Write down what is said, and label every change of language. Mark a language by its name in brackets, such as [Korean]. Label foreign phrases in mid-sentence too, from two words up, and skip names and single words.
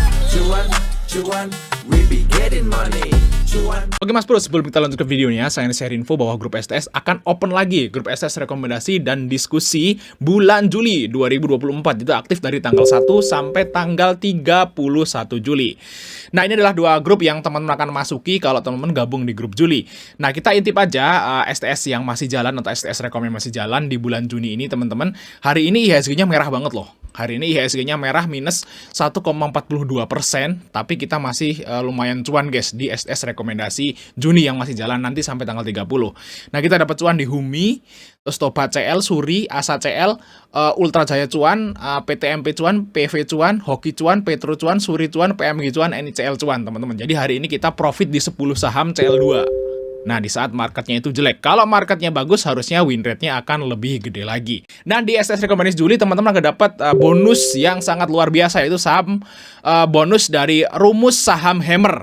[Indonesian] Cuan, cuan, [English] we be getting money. [Indonesian] Cuan. Oke Mas Bro, sebelum kita lanjut ke videonya, saya ingin [English] share info [Indonesian] bahwa grup STS akan open lagi. Grup STS rekomendasi dan diskusi bulan Juli 2024. Itu aktif dari tanggal 1 sampai tanggal 31 Juli. Nah, ini adalah dua grup yang teman-teman akan masuki kalau teman-teman gabung di grup Juli. Nah, kita intip aja STS yang masih jalan atau STS rekom yang masih jalan di bulan Juni ini, teman-teman. Hari ini IHSG-nya merah banget loh. Hari ini IHSG-nya merah minus 1,42%, tapi kita masih lumayan cuan guys di STS rekomendasi Juni yang masih jalan nanti sampai tanggal 30. Nah, kita dapat cuan di Humi, terus Toba CL, Suri, Asa CL, Ultra Jaya cuan, PTMP cuan, PV cuan, Hoki cuan, Petro cuan, Suri cuan, PMG cuan, NICL cuan, teman-teman. Jadi hari ini kita profit di 10 saham CL2. Nah, di saat marketnya itu jelek. Kalau marketnya bagus, harusnya [English] win rate- [Indonesian] nya akan lebih gede lagi. Nah, di STS rekomendasi Juli, teman-teman akan dapat bonus yang sangat luar biasa, yaitu saham bonus dari rumus saham hammer.